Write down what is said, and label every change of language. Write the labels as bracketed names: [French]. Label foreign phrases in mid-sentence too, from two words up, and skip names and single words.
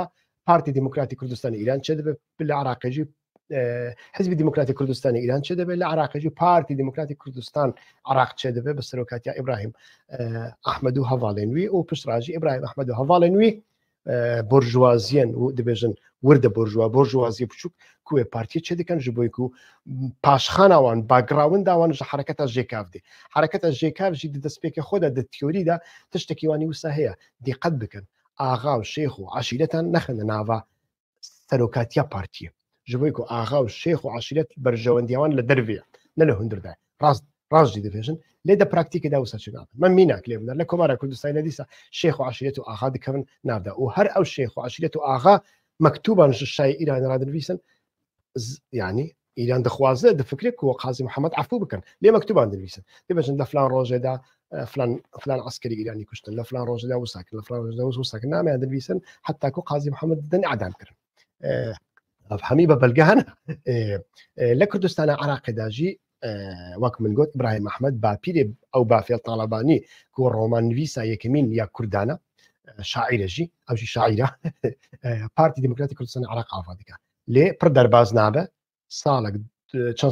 [Kurdish] پارتی دیموکراتی کوردستانی ئیران چێ دەبێت لە عراقیژی حزبی دیموکراتی کوردستانی ئیران چێ دەبێت لە عراقیژی پارتی دیموکراتی کوردستان عراق چێ دەبێت بە سەرۆکاتی ئیبراهیم ئەحمەد و هەڤاڵێنوی و پشتڕاژی ئیبراهیم ئەحمەد و هەڤاڵێنوی بۆرژوازیەن و دەبێژن وردە بۆرژوازی بچووک کوێ پارتی چێ دەکەن ji بۆی و پاشخاناوان باگراونداوان ji حرەکەتە ژێکاف دێ حرەکەتە ژێکاف ژی دەستپێکە خۆدا دە تیۆریدا تشتێکی وانی وسا هەیە دیقەت بکەن ئاغا و شێخ و عشیرەتان نەخەنە ناوە سەرۆکاتیە پارتیە ji bo ku axa û şêx û aşîret berjewendiyawan li dervê ne li hundir de rast jî dibêjin lê de praktîkê de wisa çi nabin me mînak lê bidar li Komara Kurdistanê dîsa şêx û aşîret û axa dikevin nav de û her ew şêx û aşîret û axa mektuban ji şayê Îranê radinivîsin yani İran dixwaze difikre ku Qazî Mihemed efû bikin lê mektuban dinivîsin dibêjin li filan rojê de filan askerî İranî kuştin li filan rojê de wisa kirin li filan rojê de wisa kirin nameyan dinivîsin heta ku Qazî Mihemed din edam kirin هەمی بە بەلگەهانە لە کوردستانە عراقیدا ژی وەک من گوت ئیبراهیم ئەحمەد باپیرێ ئەو بافێڵ تاڵەبانی کە ڕۆمان نویسا یەکەمین یا کوردانە شاعیرەژی ئەوژی شاعیرە پارتی دموکراتی کوردستانی عراق ئاوا دیکە لێ پڕ دەرباز نابە ساڵێک چەند